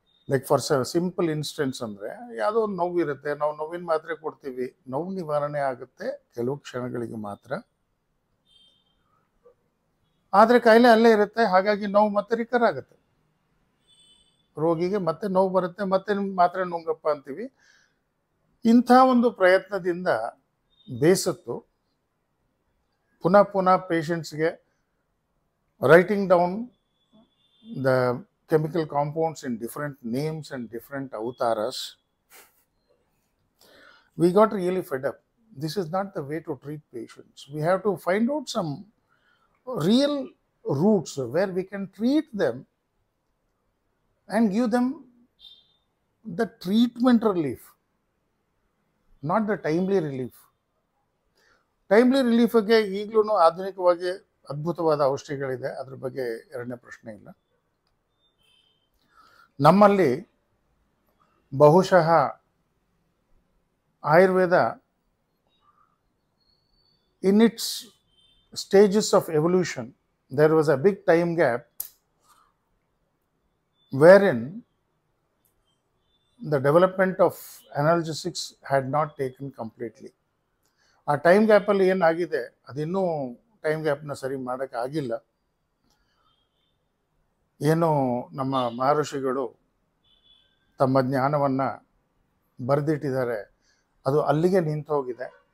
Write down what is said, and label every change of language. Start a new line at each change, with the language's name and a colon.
English: like for simple instance
Kannada: ಅಂದರೆ, ಯಾವುದೋ ಒಂದು ನೋವು ಇರುತ್ತೆ, ನಾವು ನೋವಿನ ಮಾತ್ರೆ ಕೊಡ್ತೀವಿ, ನೋವು ನಿವಾರಣೆ ಆಗುತ್ತೆ ಕೆಲವು ಕ್ಷಣಗಳಿಗೆ ಮಾತ್ರ, ಆದರೆ ಕಾಯಿಲೆ ಅಲ್ಲೇ ಇರುತ್ತೆ. ಹಾಗಾಗಿ ನೋವು ಮತ್ತೆ ರಿಕರ್ ಆಗುತ್ತೆ, ರೋಗಿಗೆ ಮತ್ತೆ ನೋವು ಬರುತ್ತೆ, ಮತ್ತೆ ಮಾತ್ರೆ ನುಂಗಪ್ಪ ಅಂತೀವಿ. ಇಂಥ ಒಂದು ಪ್ರಯತ್ನದಿಂದ ಬೇಸತ್ತು ಪುನಃ ಪುನಃ ಪೇಷಂಟ್ಸ್ಗೆ
English: Writing down the chemical compounds in different names and different avataras, we got really fed up. This is not the way to treat patients. We have to find out some real roots where we can treat them and give them the treatment relief, not the timely relief. Timely relief
Kannada: ಗೆ ಈಗಲೂ ಆಧುನಿಕವಾಗಿ ಅದ್ಭುತವಾದ ಔಷಧಿಗಳಿದೆ, ಅದ್ರ ಬಗ್ಗೆ ಎರಡನೇ ಪ್ರಶ್ನೆ ಇಲ್ಲ. ನಮ್ಮಲ್ಲಿ ಬಹುಶಃ
English: Ayurveda in its stages of evolution, there was a big time gap wherein the development of analgesics had not taken completely.
Kannada: ಆ ಟೈಮ್ ಗ್ಯಾಪಲ್ಲಿ ಏನಾಗಿದೆ ಅದಿನ್ನೂ ಟೈಮ್ ಗ್ಯಾಪ್ನ ಸರಿ ಮಾಡೋಕ್ಕೆ ಆಗಿಲ್ಲ. ಏನು ನಮ್ಮ ಮಹರ್ಷಿಗಳು ತಮ್ಮ ಜ್ಞಾನವನ್ನು ಬರೆದಿಟ್ಟಿದ್ದಾರೆ ಅದು ಅಲ್ಲಿಗೆ ನಿಂತು ಹೋಗಿದೆ.